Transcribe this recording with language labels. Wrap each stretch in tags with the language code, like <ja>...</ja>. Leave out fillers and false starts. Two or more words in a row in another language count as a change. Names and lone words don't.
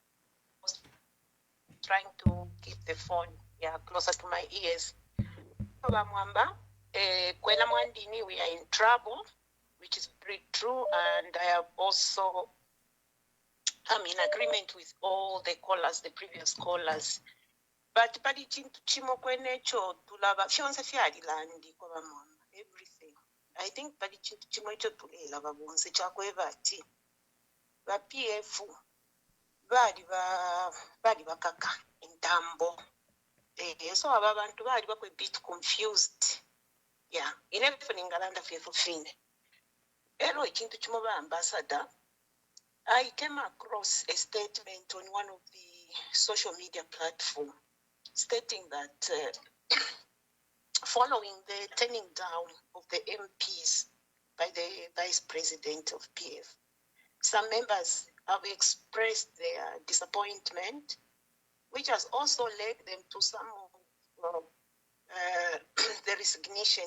<en>Trying to keep the phone closer to my ears. Bamwamba, Kwela Mwandini, we are in trouble, which is pretty true, and I have also I'm in agreement with all the callers, the previous callers.</en> <bem>But pali chintu chimo kwenecho tulaba fyonse fyalilandi kwa Bamwamba,</bem> <en>everything. I think</en> <bem>pali chintu chimo icho tulelaba bonse chakweva ati ba PF bali bakaka entambo. So aba bantu bali bakwe</bem> <en>bit confused. Yeah, in everything</en> <bem>ngalanda fefu</bem> <en>fine.</en> <bem>Ero chintu chimo ba ambassador.</bem> <en>I came across a statement on one of the social media platforms stating that following the turning down of the MPs by the Vice President of PF, some members have expressed their disappointment, which has also led them to some of the resignation.</en>